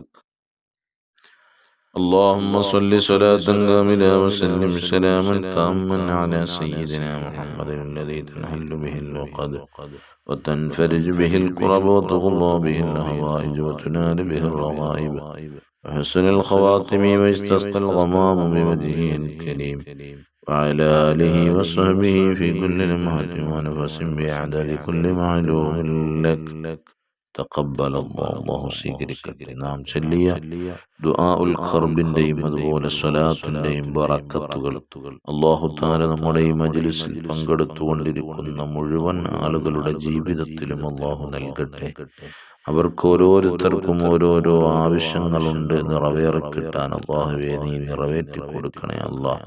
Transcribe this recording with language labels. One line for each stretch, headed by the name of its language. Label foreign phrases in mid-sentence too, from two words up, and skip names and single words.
Arabic: اللهم صل صلاة كاملة وسلم سلاما تاما على سيدنا محمد الذي تنحل به العقد وتنفرج به الكرب وتقضى به الهوائج وتنال به الرغائب وحسن الخواطم ويستسقى الغمام بوجهه الكريم وعلى آله وصحبه في كل لمحة ونفس بعدد كل معلوم لك.
Malayalam: തഖബ്ബലല്ലാഹു, അല്ലാഹു സ്വീകരിക്കട്ടെ. നാം ചൊല്ലിയ
Arabic: دعاء الكرب
Malayalam: അതുപോലെ സ്വലാത്തിന്റെയും ബറക്കത്തുകൾ
Arabic: الله تعالى
Malayalam: നമ്മുടെ ഈ മജ്ലിസിൽ പങ്കെടുത്തുകൊണ്ടിരിക്കുന്ന മുഴുവൻ ആളുകളുടെ ജീവിതത്തിലും അല്ലാഹു നൽകട്ടെ. അവർക്ക് ഓരോരുത്തർക്കും ഓരോരോ ആവശ്യങ്ങളുണ്ട്, നിറവേറിക്കിട്ടാൻ അല്ലാഹുവേ നീ നിറവേറ്റി കൊടുക്കണേ അല്ലാഹ്.